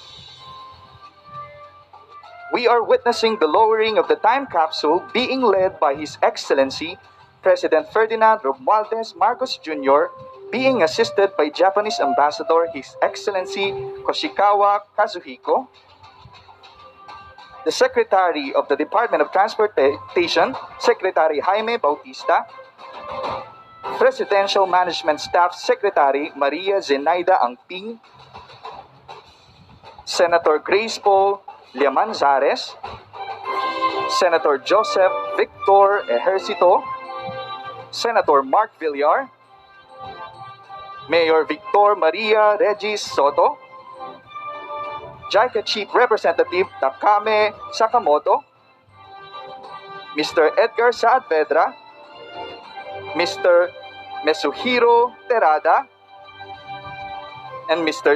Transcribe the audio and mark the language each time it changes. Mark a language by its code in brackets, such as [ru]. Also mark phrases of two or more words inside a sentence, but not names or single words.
[en] We are witnessing the lowering of the time capsule being led by His Excellency President Ferdinand Romualdez Marcos Jr., being assisted by Japanese Ambassador His Excellency Koshikawa Kazuhiko, the Secretary of the Department of Transportation, Secretary Jaime Bautista, Presidential Management Staff Secretary Maria Zenaida Angping, Senator Grace Paul Liamanzares, Senator Joseph Victor Ejercito, Senator Mark Villar, Mayor Victor Maria Regis Soto, JICA Chief Representative Takame Sakamoto, Mr. Edgar Saavedra, Mr. Mesuhiro Terada, and Mr.